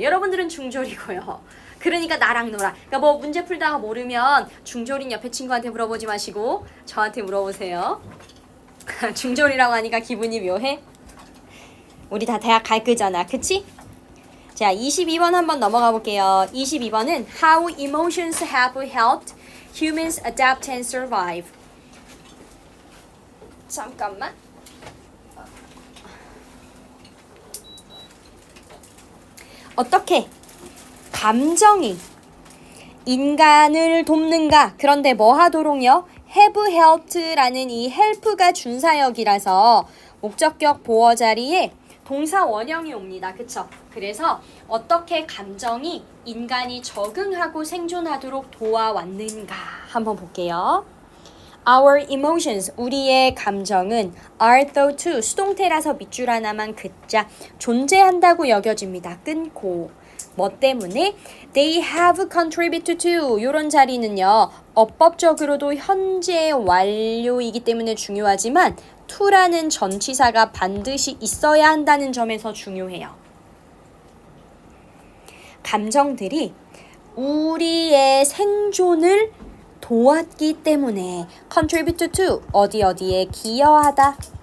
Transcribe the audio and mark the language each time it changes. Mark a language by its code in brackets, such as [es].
[ko] 여러분들은 중졸이고요. 그러니까 나랑 놀아. 그러니까 뭐 문제 풀다가 모르면 중졸인 옆에 친구한테 물어보지 마시고 저한테 물어보세요. 중졸이라고 하니까 기분이 묘해? 우리 다 대학 갈 거잖아. 그치? 자, 22번 한번 넘어가 볼게요. 22번은 [en] How emotions have helped humans adapt and survive. [ko] 잠깐만. 어떻게 감정이 인간을 돕는가? 그런데 뭐 하도록요? have helped라는 이 help가 준사역이라서 목적격 보어 자리에 동사 원형이 옵니다. 그쵸? 그래서 어떻게 감정이 인간이 적응하고 생존하도록 도와왔는가 한번 볼게요. [en] Our emotions, [ko] 우리의 감정은 [en] are thought to, [ko] 수동태라서 밑줄 하나만 긋자, 존재한다고 여겨집니다. 끊고. 뭐 때문에? [en] They have contributed to, [ko] 이런 자리는요. 어법적으로도 현재 완료이기 때문에 중요하지만 to라는 전치사가 반드시 있어야 한다는 점에서 중요해요. 감정들이 우리의 생존을 도왔기 때문에 [en] contribute to, [ko] 어디에 기여하다.